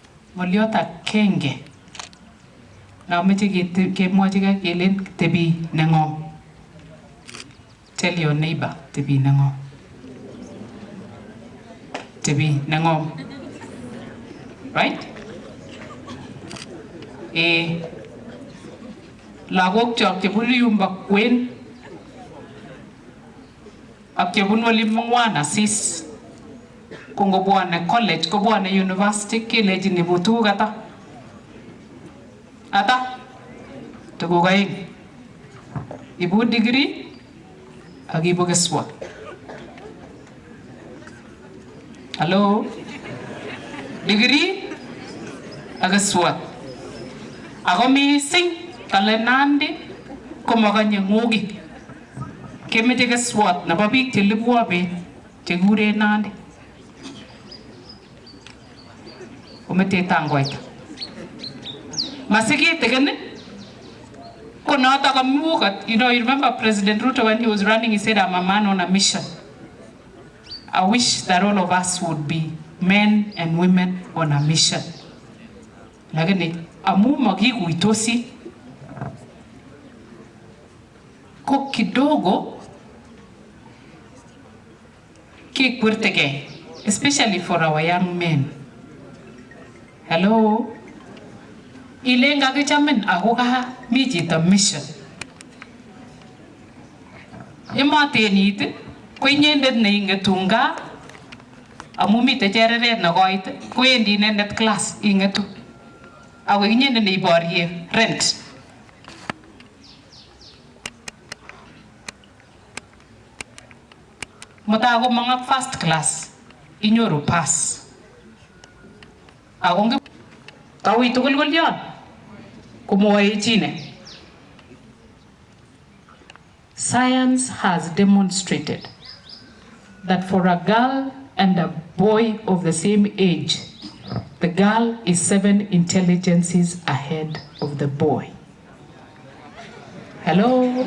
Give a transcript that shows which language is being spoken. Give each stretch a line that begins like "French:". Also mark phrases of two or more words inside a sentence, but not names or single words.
Kalenjin: ngoliot akenge na meche kemwochi kelen tebi neng'om.
English: Tell your neighbor
Kalenjin: tebi neng'om. Tebi neng'om.
English: Right?
Kalenjin: Lagok chok chebunu yumba kwen ak chebunu Olimong'wan Asis kongobwane college kobwane university kelejin ibu tuguk ata tuguk aeng, ibu degree ak ibu keswot.
English: Hello?
Kalenjin: Degree ak keswot. Ako mising kale Nandi komakanye ng'ogi. Kemeche keswot nebo biik chelibwa bet chekure Nandi. Omete tangoita. Masikit again. Konata kamukat.
English: You know, you remember President Ruth when he was running, he said, I'm a man on a mission. I wish that all of us would be men and women on a mission.
Kalenjin: Lakini amu magiguitosi ko kidogo kikwirtege,
English: especially for our young men. Hello?
Kalenjin: Ilenga kichamin akoka mi chito mission. Imatenit ko inyendet neingetu nga amu mite chereret nekoit kowendi inendet class ingetu. Ako inyendet neiborye rent. Mutai komong ak
English: first class
Kalenjin: inyoru pass. Ako ngi kawi tugul yon kumwoe chine.
English: Science has demonstrated that for a girl and a boy of the same age, the girl is 7 intelligences ahead of the boy. Hello?